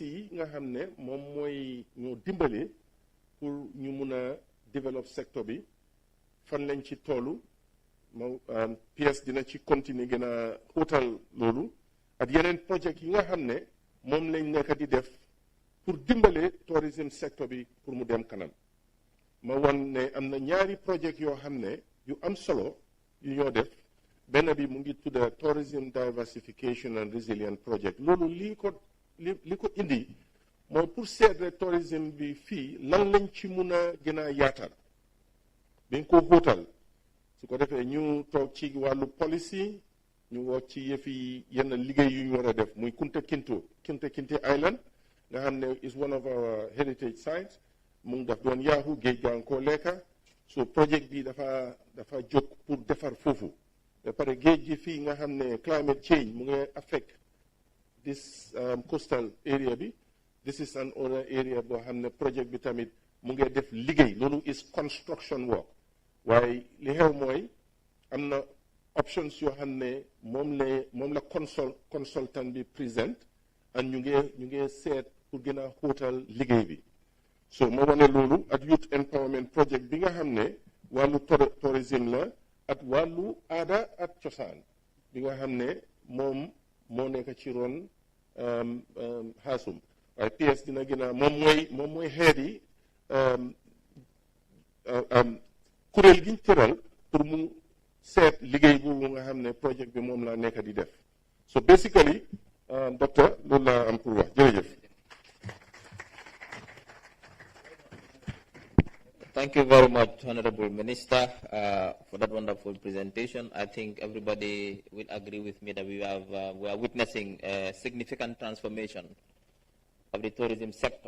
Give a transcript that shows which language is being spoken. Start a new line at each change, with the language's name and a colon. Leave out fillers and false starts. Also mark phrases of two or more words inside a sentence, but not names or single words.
Wolof: yi nga xam ne moom mooy ñoo dimbale pour ñu mun a develop secteur bi fan lañ ci toolu PS dina ci continuer gën a xóotal loolu ak yeneen project yi nga xam ne moom lañ nekk di def pour dimbale
English: tourism sector
Wolof: bi pour mu dem kanam ma wan ne am na ñaari project yoo xam ne yu am solo yu ñoo def benn bi mu ngi tudda
English: tourism diversification and resilience project
Wolof: loolu li ko indi mooy pour seetle tourisme bi fii lan lañ ci mun a gën a yaatal dañ ko xóotal su ko defee ñu toog ci wàllu policy ñu wax ci yëfi yenn liggéey yu ñu war a def muy Kunta Kinte Island nga xam ne
English: is one of our heritage sites
Wolof: mu ngi daf doon yaaxu géej gaa ngi koo lekka so project bi dafa jóg pour defar foofu ba pare géej gi fii nga xam ne
English: climate change
Wolof: mu ngi
English: affect this coastal area
Wolof: bi
English: this is an other area
Wolof: boo xam ne project bi tamit mu ngi def liggéey loolu
English: is construction work
Wolof: waaye li xew mooy am na options yoo xam ne moom la consultant bi présent ak ñu ngi seet pour gën a xóotal liggéey bi so ma wane loolu ak
English: youth empowerment project
Wolof: bi nga xam ne wàllu tourisme la ak wàllu aada ak cosaan bi nga xam ne moom moo nekk ci ron xaasum waaye PS dina gën a moom mooy xeet yi kuréel gi ñu tëral pour mu seet liggéey boobu nga xam ne projet bi moom la nekk di def so basically docteur loolu laa am pour wax jërëjëf.
English: Thank you very much, Honorable Minister, for that wonderful presentation. I think everybody will agree with me that we are witnessing a significant transformation of the tourism sector.